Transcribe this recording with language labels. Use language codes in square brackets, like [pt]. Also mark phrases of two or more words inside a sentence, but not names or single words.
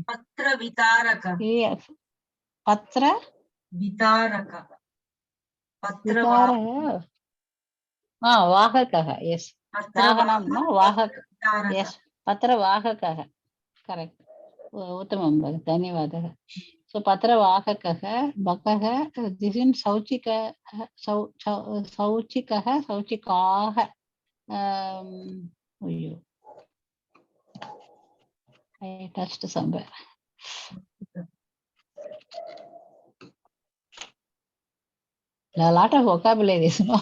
[sa] पत्र वितरक. Patra वितरक। पत्र वितर। वाहकः. [en] Yes. [sa] Vahanam, no, Vahak. Yes. पत्र वाहकः. Correct. उत्तमम्। धन्यवादः. So पत्र वाहकः, बकः, [en] this is [sa] सौचिक, सौचिकः, सौचिकः. [en] I touched somewhere. A lot of vocabularies, no?